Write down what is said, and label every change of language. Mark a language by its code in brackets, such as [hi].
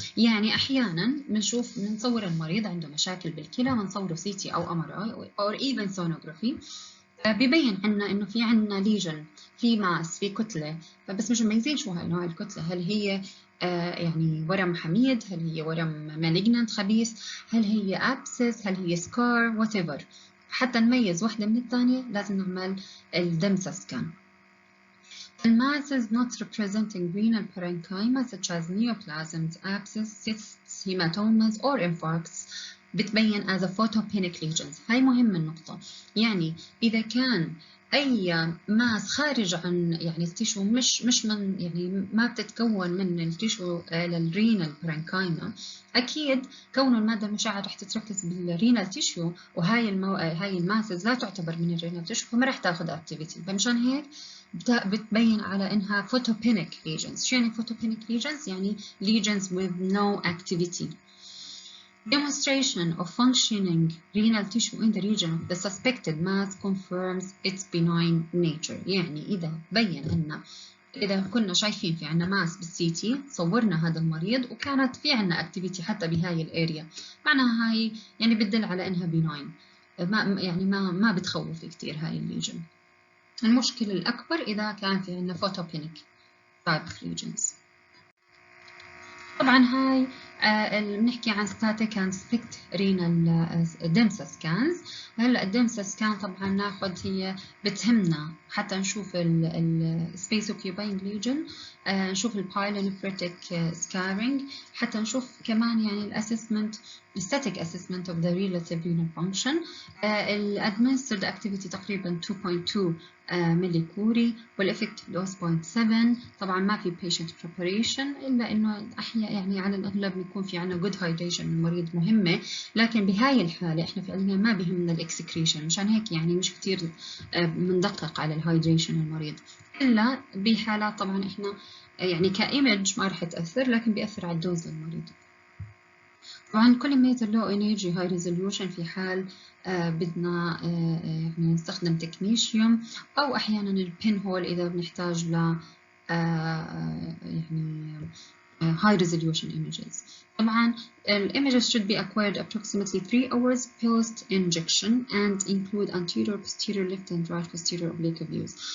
[ar] يعني أحيانا بنصور المريض عنده مشاكل بالكلى، بنصوره CT أو MRI [en] or even sonography، [ar] ببين عنا إنه في عنا ليجن، في ماس، في كتلة، فبس مش مميزين شو هاي نوع الكتلة، هل هي يعني ورم حميد، هل هي ورم malignant خبيث، هل هي abscess، هل هي scar، whatever. حتى نميز واحدة من الثانية لازم نعمل الدمسا سكان. [en] The masses not representing renal parenchyma such as neoplasms, abscess, cysts, hematomas or infarcts [ar] بتبين [en] as a photopenic lesions. [ar] هاي مهمة النقطة، يعني إذا كان أي ماس خارج عن يعني التيشو مش من يعني ما بتتكون من التيشو للرينال برانكايما، أكيد كونه المادة المشعة رح تتركز بالرينال تيشو، وهاي هاي الماسز لا تعتبر من الرينال تيشو فما رح تاخذ أكتيفيتي، فمشان هيك بتبين على إنها photopenic lesions. شو يعني [en] photopenic lesions؟ يعني lesions with no activity. Demonstration of functioning renal tissue in the region of the suspected mass confirms its benign nature. [ar] يعني إذا بين لنا إذا كنا شايفين في عنا ماس بالسي تي، صورنا هذا المريض وكانت في عنا activity حتى بهاي الاريا، معناها هاي يعني بتدل على إنها benign، ما بتخوف كتير هاي الليجن. المشكلة الأكبر إذا كان في عنا [en] photopenic type of lesions. [ar] طبعا هاي بنحكي عن [en] static and SPECT renal DMSA scans. [ar] هلا DMSA scan طبعا ناخذ هي بتهمنا حتى نشوف ال [en] space occupying lesion، [ar] نشوف ال [en] pyelonephritic scarring، [ar] حتى نشوف كمان يعني ال [en] assessment static assessment of the relative renal function. [ar] ال [en] administered activity [ar] تقريبا 2.2 ملي كوري، والإفكت دوز 0.7. طبعا ما في [en] patient preparation [ar] إلا إنه أحيانا يعني على الأغلب بيكون في عنا [en] good hydration [ar] للمريض مهمة، لكن بهاي الحالة إحنا فعليا ما بيهمنا الإكسكريشن، مشان هيك يعني مش كتير بندقق على الهايدريشن المريض، إلا بحالات طبعا إحنا يعني كإيمج ما رح تأثر، لكن بيأثر على الدوز للمريض. طبعا [en] collimator low energy high resolution [ar] في حال بدنا يعني نستخدم تكنيشيوم، أو أحيانا البين هول إذا بنحتاج ل يعني [en] high resolution images. طبعا images should be acquired approximately 3 hours post injection and include anterior, posterior, left and right posterior oblique views.